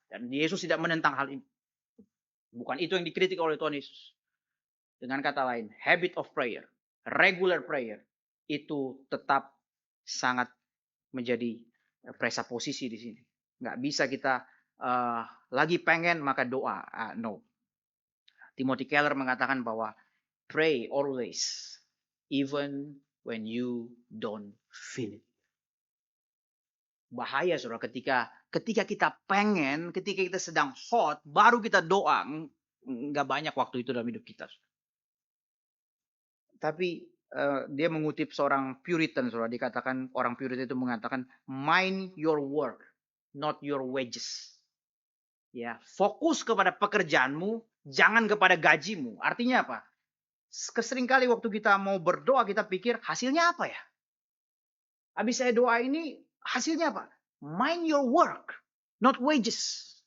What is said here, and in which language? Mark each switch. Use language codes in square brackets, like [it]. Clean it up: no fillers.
[id] Dan Yesus tidak menentang hal ini. Bukan itu yang dikritik oleh Tuhan Yesus. Dengan kata lain, [en] habit of prayer, regular prayer, [id] itu tetap sangat menjadi presaposisi di sini. Nggak bisa kita lagi pengen maka doa. [en] No. Timothy Keller [id] mengatakan bahwa [en] pray always, even when you don't feel it. [id] Bahaya saudara ketika kita pengen, ketika kita sedang hot, baru kita doa. Nggak banyak waktu itu dalam hidup kita. Tapi dia mengutip seorang Puritan, saudara. Dikatakan orang Puritan itu mengatakan, [en] mind your work, not your wages. [id] Ya, fokus kepada pekerjaanmu, jangan kepada gajimu. Artinya apa? Seringkali waktu kita mau berdoa, kita pikir hasilnya apa ya? Habis saya doa ini, hasilnya apa? [en] Mind your work, not wages.